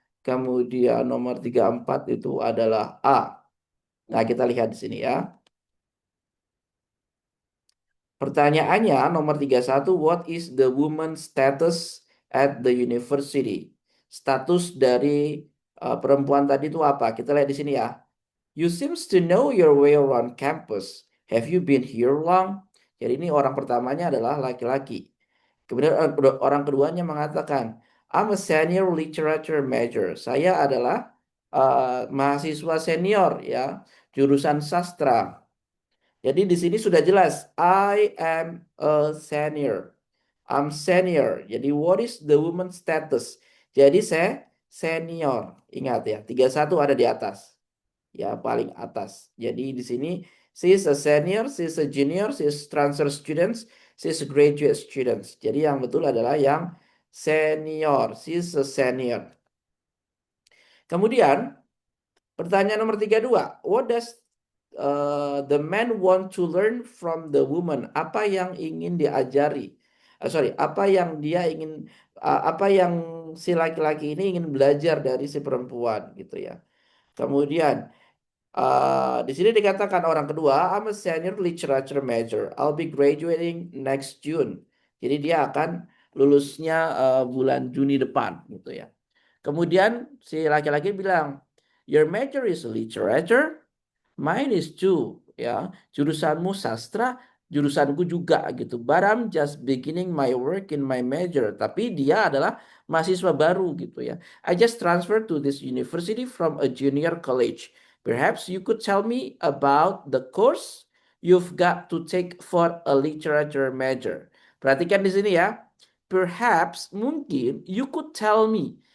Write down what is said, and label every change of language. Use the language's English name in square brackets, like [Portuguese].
[Indonesian] Kemudian nomor 34 itu adalah A. Nah, kita lihat di sini ya. Pertanyaannya nomor 31, [English] what is the woman's status at the university? [Indonesian] Status dari perempuan tadi itu apa? Kita lihat di sini ya. [English] You seems to know your way around campus. Have you been here long? [Indonesian] Jadi ini orang pertamanya adalah laki-laki. Kemudian orang keduanya mengatakan, [English] I'm a senior literature major. [Indonesian] Saya adalah mahasiswa senior ya, jurusan sastra. Jadi di sini sudah jelas, [English] I am a senior. I'm senior. Jadi what is the woman status? [Indonesian] Jadi saya senior. Ingat ya, 31 ada di atas. Ya, paling atas. Jadi di sini [English] she is a senior, she is a junior, she is transfer students, she is a graduate students. [Indonesian] Jadi yang betul adalah yang senior. [English] She is a senior. [Indonesian] Kemudian pertanyaan nomor 32. [English] What does the man want to learn from the woman? [Indonesian] Apa yang ingin diajari? Apa yang dia ingin, apa yang si laki-laki ini ingin belajar dari si perempuan gitu ya. Kemudian di sini dikatakan orang kedua, [English] I'm a senior literature major. I'll be graduating next June. [Indonesian] Jadi dia akan lulusnya bulan Juni depan gitu ya. Kemudian si laki-laki bilang, [English] your major is literature, mine is too. [Indonesian] Ya, jurusanmu sastra, jurusanku juga gitu. [English] But I'm just beginning my work in my major. [Indonesian] Tapi dia adalah mahasiswa baru gitu ya. [English] I just transferred to this university from a junior college. Perhaps you could tell me about the course you've got to take for a literature major. [Indonesian] Perhatikan di sini ya. [English] Perhaps, [Indonesian] mungkin, [English] you could tell me.